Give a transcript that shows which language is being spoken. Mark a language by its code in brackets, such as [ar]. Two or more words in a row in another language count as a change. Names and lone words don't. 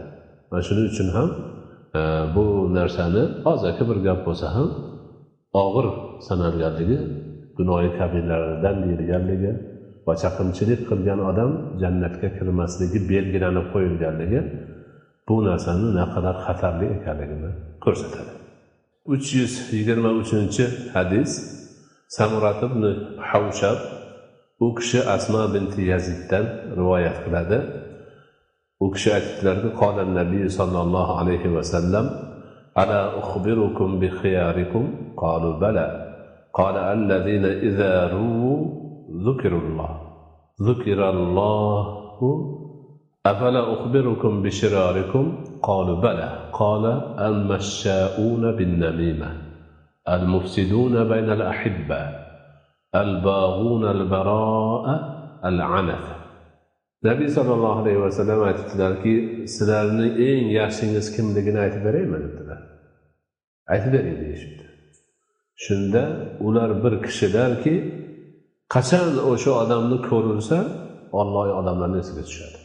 [uz] Mana shuning uchun ham bu narsani hozirgi bir gap bo'lsa ham og'ir sanalganligi, gunohi kabirlardan deyilganligi va chaqimchilik qilgan odam jannatga kirmasligi belgilanib qo'yilganligi bu narsani naqadar xatarli ekanligini ko'rsatadi. 323-hadis. Samurat ibn Havshab, u kishi Asma binti Yaziddan rivoyat qiladi. U kishi aytdilarki, [ar] قال النبي صلى الله عليه وسلم ألا أخبركم بخياركم? قالوا بلى. قال الذين إذا رؤوا ذكر الله أفلا أخبركم بشراركم? قالوا بلى. قال المشاؤون بالنميمة المفسدون بين الأحبة الباغون البراء, العنت. [uz] Nabiy [ar] صلى الله عليه وسلم [uz] aytdilarki, sizlarning eng yaxshingiz kimligini aytib beraymi dedilar. Aytib bering deyishdi. Shunda ular bir kishilarki, qachon o'sha odamni ko'rilsa, Alloh odamlarning esiga tushadi.